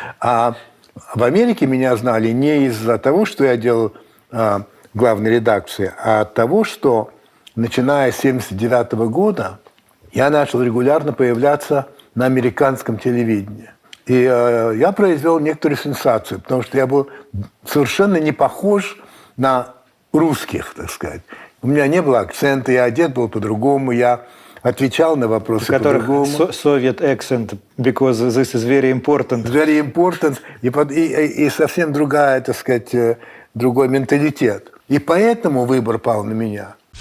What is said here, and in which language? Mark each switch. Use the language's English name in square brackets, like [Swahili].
[Russian] А в Америке меня знали не из-за того, что я делал в главной редакции, а от того, что, начиная с 1979 года, я начал регулярно появляться на американском телевидении. И я произвел некоторую сенсацию, потому что я был совершенно не похож на русских, так сказать. У меня не было акцента, я одет был по-другому, я отвечал на вопросы по-другому. [English] Soviet accent, because this is very important. Very important. [Russian] И совсем другая, так сказать, другой менталитет. И поэтому выбор пал на меня.